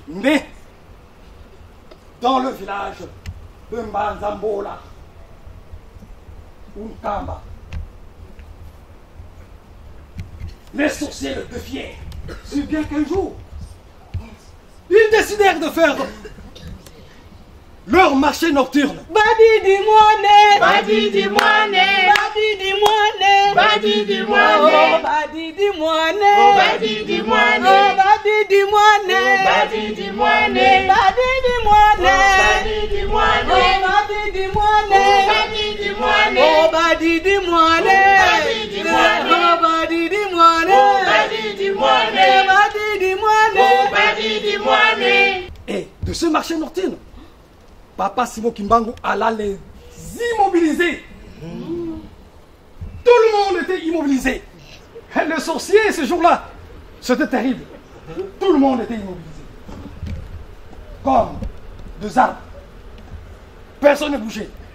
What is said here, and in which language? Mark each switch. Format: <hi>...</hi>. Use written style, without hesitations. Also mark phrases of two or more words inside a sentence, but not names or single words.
<fr>Mais, dans le village de Mbanzambola, Unkamba, les sorciers le défiaient. Si bien qu'un jour, ils décidèrent de faire leur marché nocturne.</fr> <kg>Badidi moine, Badidi moine, badidi moine, Badidi moine, badidi moine, Badidi moine, badidi moine, Badidi moine, badidi moine, Badidi moine, badidi moine, Badidi moine, oh badidi moine, Badidi moine, oh badidi moine, Badidi moine, badidi moine, Badidi moine.</kg> <fr>Et de ce marché nocturne, Papa Simon Kimbangu alla les immobiliser. Tout le monde était immobilisé. Et le sorcier, ce jour-là, c'était terrible. Tout le monde était immobilisé. Comme deux arbres. Personne ne bougeait.</fr>